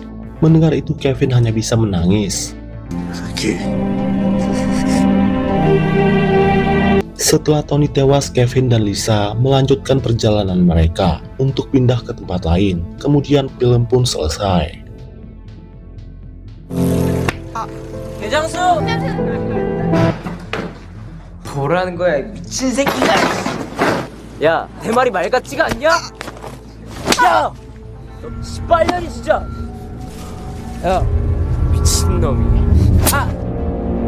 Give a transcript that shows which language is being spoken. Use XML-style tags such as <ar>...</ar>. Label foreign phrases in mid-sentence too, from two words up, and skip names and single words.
<id>Mendengar itu, Kevin hanya bisa menangis. Setelah Tony tewas, Kevin dan Lisa melanjutkan perjalanan mereka untuk pindah ke tempat lain. Kemudian film pun selesai.</id> <ko>대장수! 뭐라는 거야, 이 미친 새끼가! 야, 내 말이 말 같지가 않냐? 야! 너 씨발년이 진짜! 야, 미친놈이. 아! 야!</ko>